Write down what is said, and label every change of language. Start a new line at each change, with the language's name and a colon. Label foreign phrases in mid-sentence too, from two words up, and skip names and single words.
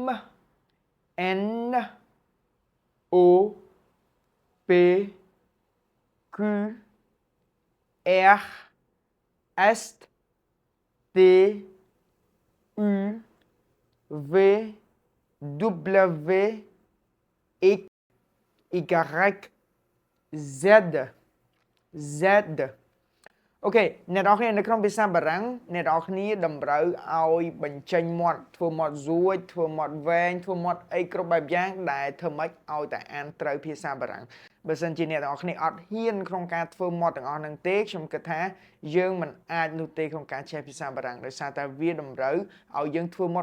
French: N O P Q R S T U V W X Y Z
Khmer: Z អូខេអ្នកនរគ្នានៅក្នុងភាសាបារាំងអ្នកនរគ្នាតម្រូវឲ្យបញ្ចេញមាត់ធ្វើមាត់រួចធ្វើមាត់វែងធ្វើមាត់អីគ្រប់បែបយ៉ាងដែលធ្វើម៉េចឲ្យតែអានត្រូវភា សាបារាំងបើសិនជាអ្នកនរគ្នាអត់ហ៊ានក្នុងការធ្វើមាត់ទាំងអស់ហ្នឹងទេខ្ញុំគិតថាយើងមិនអាចនោះទេក្នុងការចេះភាសាបារាំងដោយសារតែវាតម្រូវឲ្យយើងធ្វើមាត់